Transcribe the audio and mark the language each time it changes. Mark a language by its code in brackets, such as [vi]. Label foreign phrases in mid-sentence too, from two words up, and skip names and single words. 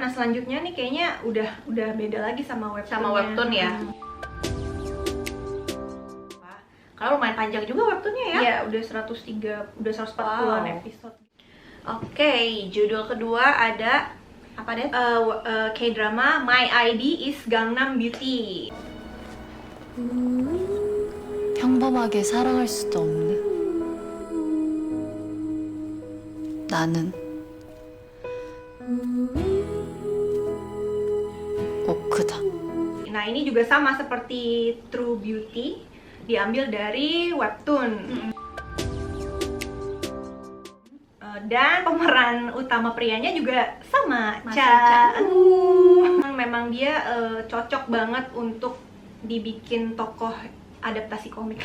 [id] Nah selanjutnya nih kayaknya udah beda lagi sama webtoonnya. Sama webtoon ya. Karena lumayan panjang juga webtoonnya ya. Iya, udah 140-an episode. Oke, judul kedua ada apa deh? K-drama My ID is Gangnam Beauty. [ko] 평범하게 사랑할 수도 없는 나는 오크다. [id] Nah, ini juga sama seperti True Beauty, diambil dari webtoon. Dan pemeran utama prianya juga sama, Cha Eun-woo. Memang dia cocok banget untuk dibikin tokoh adaptasi komik.